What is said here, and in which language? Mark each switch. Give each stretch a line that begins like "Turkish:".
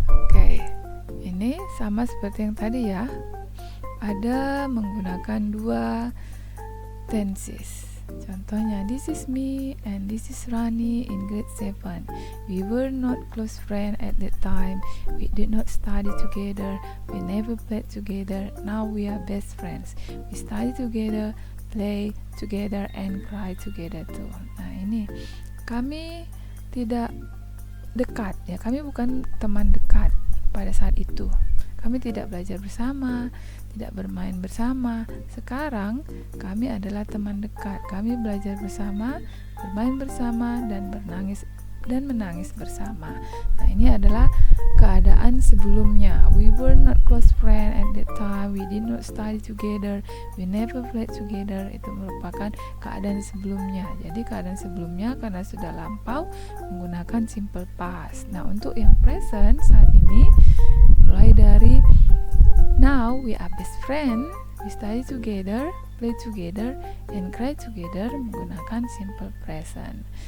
Indonesian: Oke, ini sama seperti yang tadi ya. Ada menggunakan dua tenses. Contohnya,
English: this is me and this is Rani in grade 7. We were not close friends at that time. We did not study together. We never played together. Now we are best friends. We study together, play together, and cry together too.
Indonesian: Nah, ini kami tidak dekat ya. Kami bukan teman dekat pada saat itu. Kami tidak belajar bersama, tidak bermain bersama. Sekarang kami adalah teman dekat. Kami belajar bersama, bermain bersama, dan menangis bersama. Nah, ini adalah keadaan sebelumnya.
English: We were not close friends at that time. We did not study together. We never played together.
Indonesian: Itu merupakan keadaan sebelumnya. Jadi keadaan sebelumnya karena sudah lampau menggunakan simple past. Nah, untuk yang present saat ini mulai dari
English: now we are best friend, we study together, play together, and cry together
Indonesian: menggunakan simple present.